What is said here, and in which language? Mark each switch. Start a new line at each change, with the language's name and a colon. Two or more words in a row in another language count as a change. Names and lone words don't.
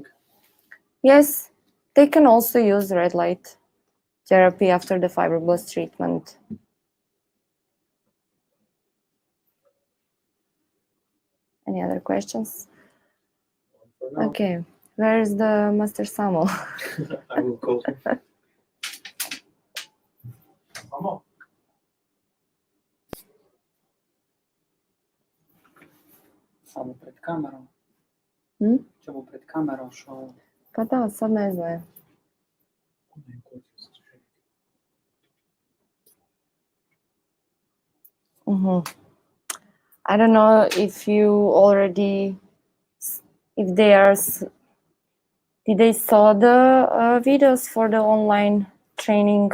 English: Yes, they can also use red light therapy after the fibroblast treatment. Any other questions? Okay, where is the Master Samo? I will call him. Samo.
Croatian: Samo pred kamerom.
Slovenian: Če bo pred kamero šel.
Croatian: Pa da, sad ne znam.
English: I don't know if you already, if Did they saw the videos for the online training?